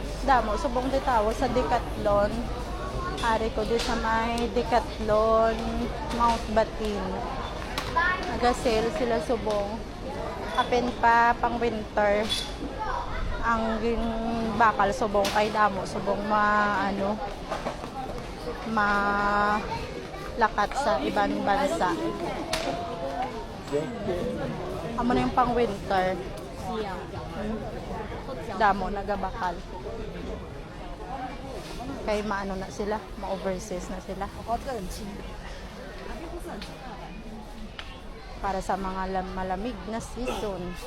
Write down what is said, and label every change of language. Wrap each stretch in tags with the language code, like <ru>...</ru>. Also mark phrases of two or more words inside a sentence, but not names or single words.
<hil>damo, subong di tawag sa Decathlon. Ari ko di sa may Decathlon, Mount Batin. Nag-sale sila subong. Kapin pa pang winter. Ang bakal subong kay damo, subong lakat sa</hil> <tl>ibang bansa.</tl> <hil>Amo na</hil> <tl>yung pang</tl> <hil>winter. Damo nagabakal. Kay maano na sila, ma-overseas na sila.</hil> <tl>Para sa mga malamig na season.</tl>